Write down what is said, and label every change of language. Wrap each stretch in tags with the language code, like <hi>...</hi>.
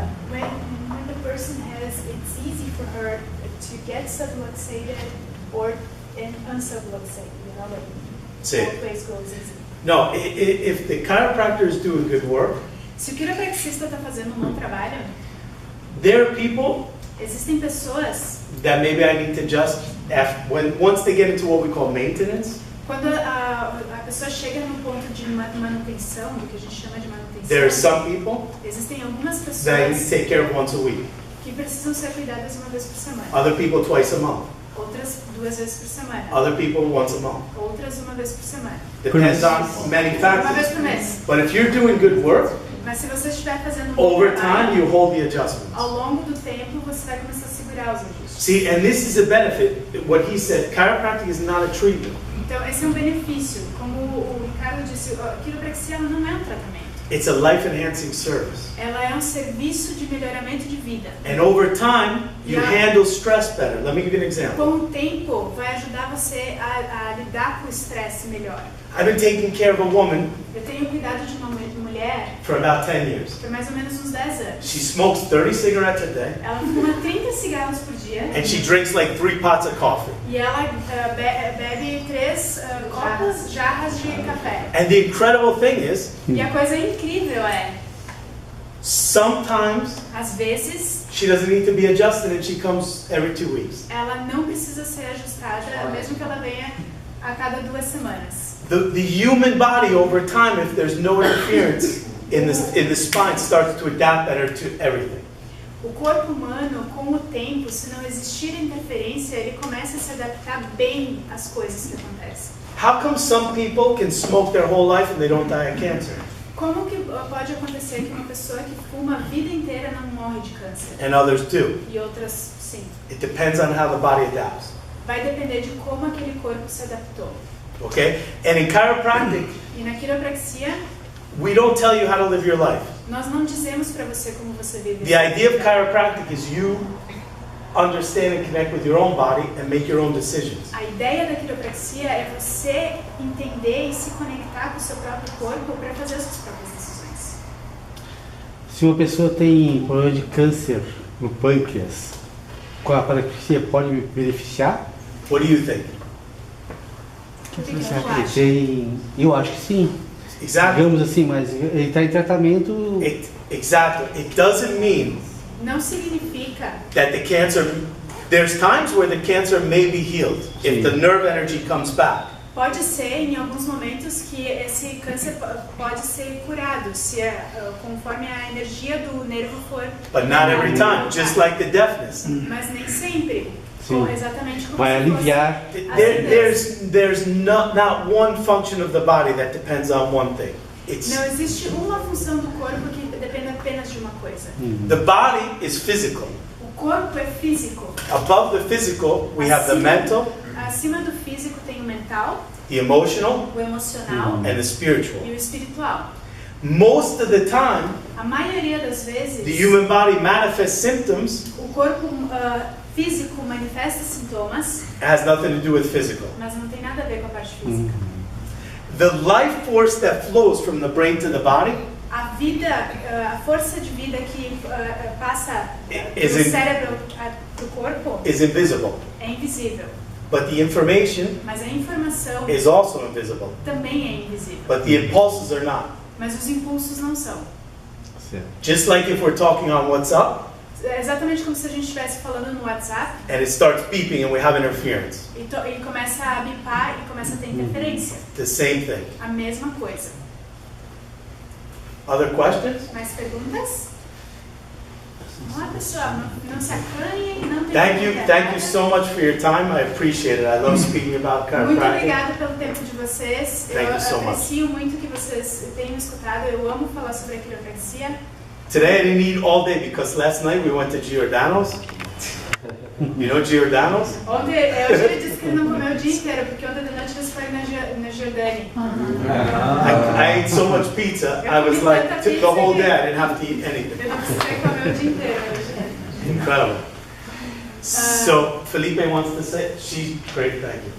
<en>When the person it's easy for her to get subluxated or unsubluxated, you know, like</en> <pt>Sim.</pt> <en>both ways goes easy. No, if the chiropractor is doing good work,</en> <pt>Se o quiropraxista está fazendo um bom trabalho,</pt> <en>there are people</en> <pt>existem pessoas,</pt> <en>that maybe I need to adjust once they get into what we call maintenance.</en> <pt>quando a pessoa chega no ponto de manutenção, do que a gente chama de</pt> <en>There are</en> <pt>manutenção,</pt> <en>some people</en> <pt>existem algumas</pt> <en>that I need to</en> <pt>pessoas</pt> <en>take care of once a week.</en> <pt>que precisam ser cuidadas uma vez por semana,</pt> <en>Other people twice a month.</en> <pt>outras 2 vezes por semana,</pt> <en>Other people once a month.</en> <pt>outras uma vez por semana,</pt> <en>Depends on many</en> <pt>uma vez</pt> <en>factors.</en> <pt>por mês.</pt> <en>But if you're doing good work,</en> <pt>Mas se você estiver fazendo um bom</pt> <en>over</en> <pt>trabalho,</pt> <en>time you hold the adjustments.</en> <pt>ao longo do tempo você vai começar a segurar os ajustes.</pt> <en>See, and this is a benefit. What he said, chiropractic is not a treatment.</en> <pt>Então esse é um benefício, como o Ricardo disse, a quiropraxia ela não é um tratamento.</pt> <en>It's a life-enhancing service.</en> <pt>Ela é um serviço de melhoramento de vida.</pt> <en>And over time, you Yeah. handle stress better. Let me give you an example.</en> <pt>Com o tempo vai ajudar você a lidar com o estresse melhor.</pt> <en>I've been taking care of a woman</en> <pt>Eu tenho cuidado de uma mulher</pt> <en>for about 10 years.</en> <pt>por mais ou menos uns 10 anos.</pt> <en>She smokes 30 cigarettes a day,</en> <pt>Ela fuma 30 cigarros por dia</pt> <en>and she drinks like 3 pots of coffee.</en> <pt>e ela bebe 3 jarras de café.</pt> <en>And the incredible thing is,</en> <pt>E a coisa incrível é,</pt> <en>sometimes</en> <pt>às vezes,</pt> <en>she doesn't need to be adjusted and she comes every 2 weeks.</en> <pt>ela não precisa ser ajustada, mesmo que ela venha a cada 2 semanas.</pt> <en>The human body over time, if there's no interference in the spine, starts to adapt better to everything.</en> <pt>O corpo humano, com o tempo, se não existir interferência, ele começa a se adaptar bem às coisas que acontecem.</pt> <en>How come some people can smoke their whole life and they don't die of cancer?</en> <pt>Como que pode acontecer que uma pessoa que fuma a vida inteira não morre de câncer?</pt> <en>And others do.</en> <pt>E outras, sim.</pt> <en>It depends on how the body adapts.</en> <pt>Vai depender de como aquele corpo se adaptou.</pt> <en>Okay? And in chiropractic,</en> <pt>E na quiropraxia,</pt> <en>we don't tell you how to live your life.</en> <pt>nós não dizemos para você como você vive.</pt> <en>The idea of chiropractic is you understand and connect with your own body and make your own decisions.</en> <pt>A ideia da quiropraxia é você entender e se conectar com o seu próprio corpo para fazer as suas próprias decisões. Se uma pessoa tem problema de câncer no pâncreas, a quiropraxia pode me beneficiar?</pt> <en>What do you think?</en> <pt>O que você Ele acha? tem... Eu acho que sim.</pt> <en>Exactly.</en> <pt>Digamos assim, mas ele está em tratamento.</pt> <en>Exactly. It doesn't mean</en> <pt>Não significa.</pt> <en>that the cancer, there's times where the cancer may be healed if the nerve energy comes back.</en> <pt>Pode ser em alguns momentos que esse câncer pode ser curado, se conforme a energia do nervo for.</pt> <en>But not every time, just like the deafness.</en> <pt>Mas nem sempre. Sim. Exatamente como Vai se fosse aliviar. a cegueira.</pt> <en>There's not one function of the body that depends on one thing.</en> <pt>Não existe uma função do corpo que depende apenas de uma coisa.</pt> <en>The body is physical.</en> <pt>O corpo é físico.</pt> <en>Above the physical, we have the mental,</en> <pt>Acima do físico tem o mental,</pt> <en>the emotional,</en> <pt>o emocional</pt> <en>and the spiritual.</en> <pt>e o espiritual.</pt> <en>Most of the time,</en> <pt>A maioria das vezes,</pt> <en>the human body manifests symptoms.</en> <pt>o corpo físico manifesta sintomas,</pt> <en>It has nothing to do with physical.</en> <pt>mas não tem nada a ver com a parte física.</pt> <en>The life force that flows from the brain to the body</en> <pt>A vida, a força de vida que passa</pt> <en>Is</en> <pt>do</pt> <en>it-</en> <pt>cérebro para o corpo</pt> <en>is invisible,</en> <pt>é invisível,</pt> <en>but the information</en> <pt>mas a informação</pt> <en>is also invisible,</en> <pt>também é invisível,</pt> <en>but the impulses are not.</en> <pt>mas os impulsos não são. Certo.</pt> <en>Just like if we're talking on WhatsApp</en> <pt>É exatamente como se a gente estivesse falando no WhatsApp</pt> <en>and it starts beeping and we have interference.</en> <pt>e começa a bipar e começa a ter interferência.</pt> <en>The same thing.</en> <pt>A mesma coisa.</pt> <en>Other questions?</en> <pt>Mais perguntas? Olá pessoal, não se acanhem, não tem</pt> <en>Thank</en> <pt>pergunta</pt> <en>you</en> <pt>errada.</pt> <en>so much for your time. I appreciate it. I love speaking about</en> <pt>Muito</pt> <en>chiropractic.</en> <pt>obrigada pelo tempo de vocês.</pt> <en>Thank</en> <pt>Eu</pt> <en>you so much.</en> <pt>aprecio muito que vocês tenham escutado. Eu amo falar sobre a quiropraxia.</pt> <en>Today I didn't eat all day because last night we went to Giordano's. You know Giordano's?</en> <pt>Hoje ele disse que ele não comeu o dia inteiro, porque ontem de noite eles foram na Jordânia.</pt> <en>I ate so much pizza, I was like, took the whole day, I didn't have to eat anything.</en> <pt>Eu não precisei comer o dia inteiro hoje.</pt> <en>Incredible. So Felipe wants to say, she's great, thank you.</en>